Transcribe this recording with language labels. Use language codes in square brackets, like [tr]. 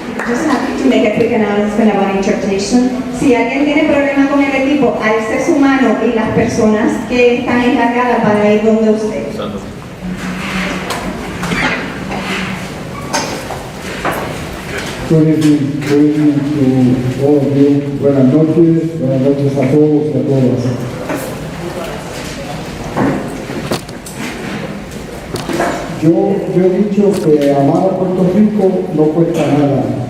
[en] Just happy to make a quick announcement about interpretation. [es] Si alguien tiene problema con el equipo, alce su mano y las personas que están encargadas van a ir donde usted. [en] Good evening to all of you. [es] Buenas noches a todos y a todas. Yo he dicho que amar a Puerto Rico no cuesta nada.